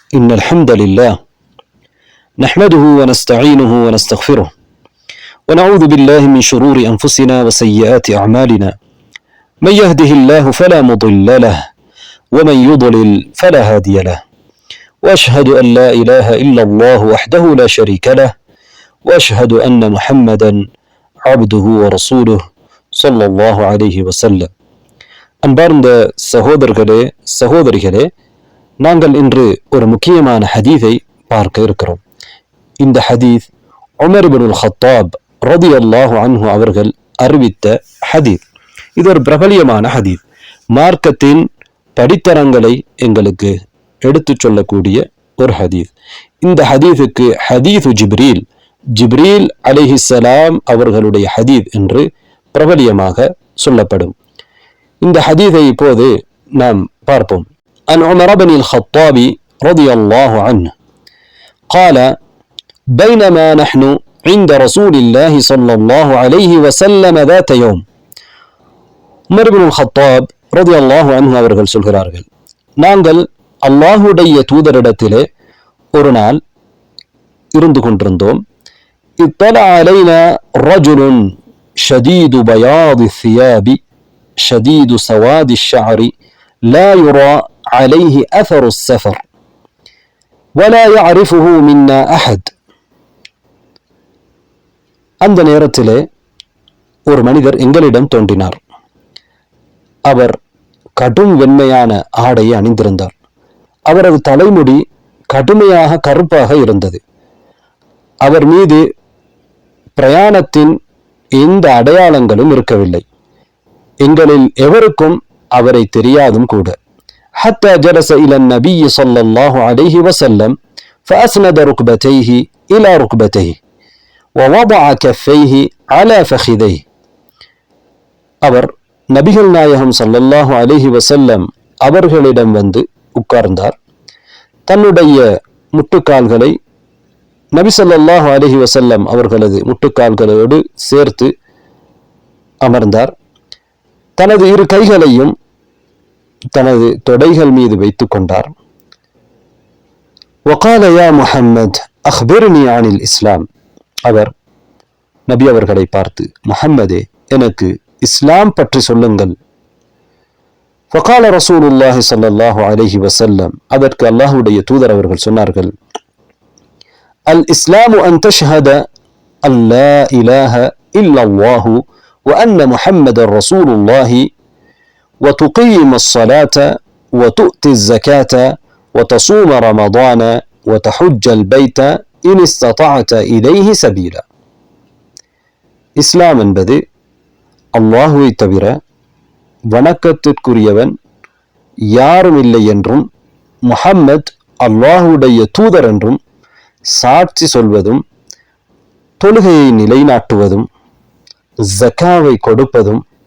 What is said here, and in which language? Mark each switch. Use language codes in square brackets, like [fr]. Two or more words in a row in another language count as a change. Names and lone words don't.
[ar] إن الحمد لله نحمده ونستعينه ونستغفره ونعوذ بالله من شرور أنفسنا وسيئات أعمالنا من يهده الله فلا مضل له ومن يضلل فلا هادي له وأشهد أن لا إله إلا الله وحده لا شريك له وأشهد أن محمدا عبده ورسوله صلى الله عليه وسلم. [ta] அன்பார்ந்த சகோதரர்களே சகோதரிகளே, நாங்கள் இன்று ஒரு முக்கியமான ஹதீஸை பார்க்க இருக்கிறோம். இந்த ஹதீஸ் உமர் இப்னுல் ஹத்தாப் [ar] رضي الله عنه [ta] அவர்கள் அறிவித்த ஹதீஸ். இது ஒரு பிரபலியமான ஹதீஸ். மார்க்கத்தின் படித்தரங்களை எங்களுக்கு எடுத்துச் சொல்லக்கூடிய ஒரு ஹதீஸ். இந்த ஹதீஸுக்கு [ar] حديث جبريل عليه السلام [ta] அவர்களுடைய ஹதீஸ் என்று பிரபலியமாக சொல்லப்படும். இந்த ஹதீஸை இப்போது நாம் பார்ப்போம். [ar] عن عمر بن الخطاب رضي الله عنه قال: بينما نحن عند رسول الله صلى الله عليه وسلم ذات يوم. [ta] உமர் இப்னுல் ஹத்தாப் [ar] رضي الله عنه [ta] அவர்கள் சொல்கிறார்கள், நாங்கள் அல்லாஹுடைய தூதரிடத்திலே ஒரு நாள் இருந்து கொண்டிருந்தோம். [ar] اطلع علينا رجل شديد بياض الثياب شديد سواد الشعر لا يرى عليه أثر السفر ولا يعرفه منا أحد. [ta] அந்த நேரத்திலே ஒரு மனிதர் எங்களிடம் தோன்றினார். அவர் கடும் வெண்மையான ஆடையை அணிந்திருந்தார். அவரது தலைமுடி கடுமையாக கருப்பாக இருந்தது. அவர் மீது பிரயாணத்தின் எந்த அடையாளங்களும் இருக்கவில்லை. எங்களில் எவருக்கும் அவரை தெரியாதும் கூட. [ar] حتى جلس إلى النبي صلى الله عليه وسلم فأسند ركبتيه إلى ركبتيه ووضع كفيه على فخذيه. [ta] அவர் நபிகள் நாயகம் [ar] صلى الله عليه وسلم [ta] அவர்களிடம் வந்து உட்கார்ந்தார். தன்னுடைய முட்டுக்கால்களை நபி [ar] صلى الله عليه وسلم [ta] அவர்களது முட்டுக்கால்களோடு சேர்த்து அமர்ந்தார். தனது இரு கைகளையும் தனது தொடைகள் மீது வைத்துக் கொண்டார். [ar] وقال يا محمد أخبرني عن الإسلام. [ta] அவர் நபி அவர்களை பார்த்து, முஹம்மதே, எனக்கு இஸ்லாம் பற்றி சொல்லுங்கள். [ar] فقال رسول الله صلى الله عليه وسلم. [ta] அதற்கு அல்லாஹ்வுடைய தூதர் அவர்கள் சொன்னார்கள், [ar] الإسلام أن تشهد أن لا إله إلا الله وأن محمد رسول الله وتقيم الصلاة وتؤتي الزكاة وتصوم رمضان وتحج البيت إن استطعت إليه سبيلا. [ta] இஸ்லாம் என்பது அல்லாஹுவை தவிர வணக்கத்திற்குரியவன் யாரும் இல்லை என்றும் முஹம்மத் அல்லாஹுடைய தூதர் என்றும் சாட்சி சொல்வதும், தொழுகையை நிலைநாட்டுவதும், ஜக்காவை கொடுப்பதும்,